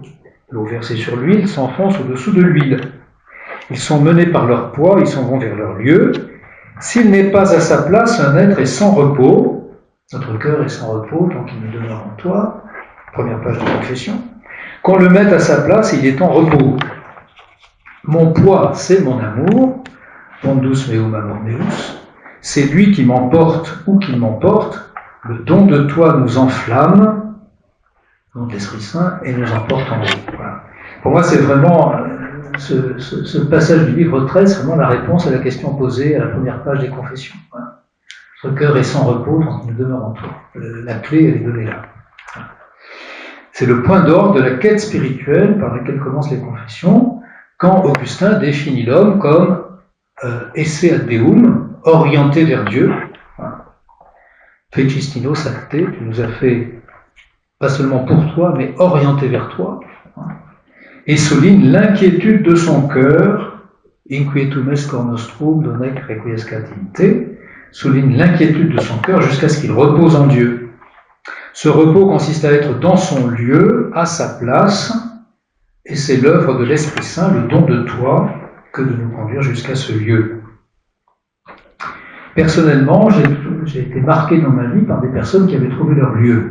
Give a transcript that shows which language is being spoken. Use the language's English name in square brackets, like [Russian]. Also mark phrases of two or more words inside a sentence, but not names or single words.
[French] L'eau versée sur l'huile s'enfonce au-dessous de l'huile. Ils sont menés par leur poids, ils s'en vont vers leur lieu. S'il n'est pas à sa place, un être est sans repos. Notre cœur est sans repos tant qu'il ne demeure en toi. Première page de confession. Qu'on le mette à sa place, il est en repos. Mon poids, c'est mon amour. [Latin] Pondus meum amor meus. [French] C'est lui qui m'emporte ou qui m'emporte. Le don de toi nous enflamme, le don de l'Esprit Saint, et nous emporte en haut. Voilà. Pour moi, c'est vraiment, ce passage du livre 13, c'est vraiment la réponse à la question posée à la première page des Confessions. Voilà. Notre cœur est sans repos, donc il demeure en toi. La clé, elle est donnée là. Voilà. C'est le point d'orgue de la quête spirituelle par laquelle commencent les Confessions, quand Augustin définit l'homme comme [Latin] esse ad Deum, [French] orienté vers Dieu. [Latin] Fecistino sacte, [French] tu nous as fait pas seulement pour toi, mais orienté vers toi. Et souligne l'inquiétude de son cœur, [Latin] inquietum est cor nostrum donec requiescat in te, [French] souligne l'inquiétude de son cœur jusqu'à ce qu'il repose en Dieu. Ce repos consiste à être dans son lieu, à sa place, et c'est l'œuvre de l'Esprit Saint, le don de toi, que de nous conduire jusqu'à ce lieu. Personnellement, j'ai été marqué dans ma vie par des personnes qui avaient trouvé leur lieu.